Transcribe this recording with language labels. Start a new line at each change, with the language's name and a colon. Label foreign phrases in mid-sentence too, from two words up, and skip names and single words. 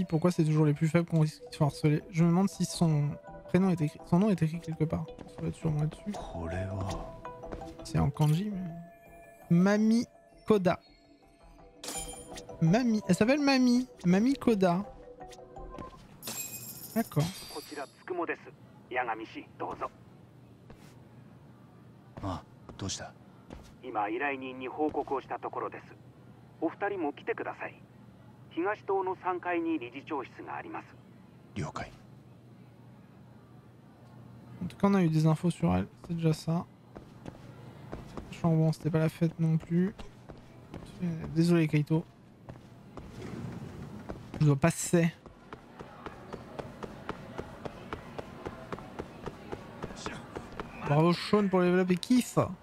French: Pourquoi c'est toujours les plus faibles qui se font harceler? Je me demande si son prénom est écrit. Son nom est écrit quelque part. Ça doit être sûrement dessus. C'est en kanji, mais. Mami Koda. Mami. Elle s'appelle Mami. Mami Koda. D'accord.
Japanese: あ、どうした？今依頼人に報告をしたところです。お二人も来てください。東棟の3階に理事長室があります。了解。
French: En tout cas, on a eu des infos sur elle. C'est déjà ça. Je crois que bon, c'était pas la fête non plus. Désolé, Kaito. Je dois passer. Bravo Sean pour le
English: level up
French: et kiff.